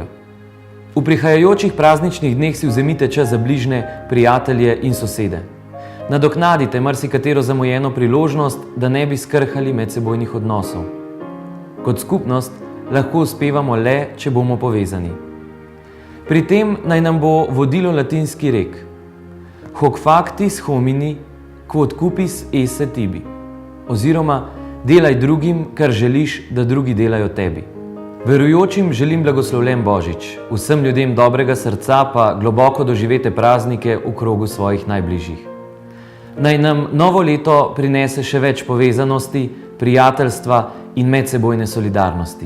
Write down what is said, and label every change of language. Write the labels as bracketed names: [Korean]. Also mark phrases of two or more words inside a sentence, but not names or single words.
[Slovenian] V prihajajočih prazničnih dneh si vzemite čas za bližne, prijatelje in sosede. Nadoknadite marsikatero zamujeno priložnost, da ne bi skrhali medsebojnih odnosov. Kot skupnost lahko uspevamo le, če bomo povezani. Pri tem naj nam bo vodilo latinski rek: [Latin] Hoc factis homini, quod cupis esse tibi. [Slovenian] Oziroma, delaj drugim, kar želiš, da drugi delajo tebi. Verujočim želim blagoslovljen Božič, vsem ljudem dobrega srca pa globoko doživete praznike v krogu svojih najbližjih. Naj nam novo leto prinese še več povezanosti, prijateljstva in medsebojne solidarnosti.